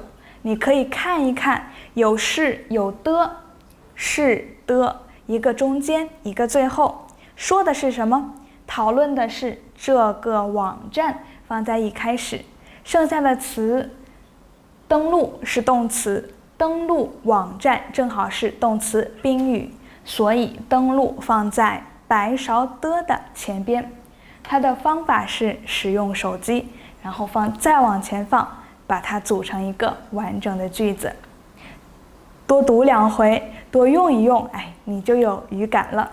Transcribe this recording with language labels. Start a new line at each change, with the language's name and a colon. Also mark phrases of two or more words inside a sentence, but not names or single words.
Chinese: 你可以看一看，有是有的，是的，一個中間，一個最後，說的是什麼？討論的是這個網站，放在一開始。剩下的詞，登錄是動詞，登錄網站正好是動詞賓語，所以登錄放在白勺的前邊。它的方法是使用手機，然後再往前放，把它組成一個完整的句子。多讀2回，多用一用，你就有語感了。